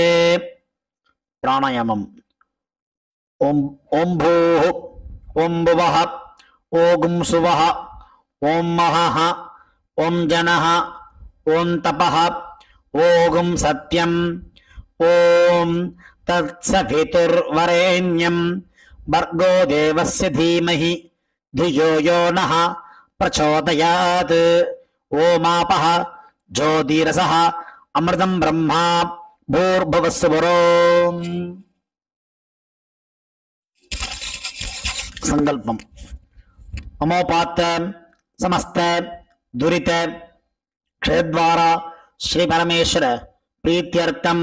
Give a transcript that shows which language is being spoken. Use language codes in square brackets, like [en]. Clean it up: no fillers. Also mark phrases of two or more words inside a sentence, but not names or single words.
[sa] प्राणायामम्. ओम् भूः, ओम् भुवः, ओम् सुवः, ओम् महः, ओम् जनः, ओम् तपः, ओम् सत्यम्, ओम् तत्सवितुर्वरेण्यम् भर्गो देवस्य धीमहि धियो यो नः प्रचोदयात्. ओमापः ज्योतिरसः अमृतं ब्रह्मा भूर्भुवस्सुवरोम्. संकल्पम. अमोपात समस्त दुरित क्षेद्वारा श्री परमेश्वर प्रीत्यर्थम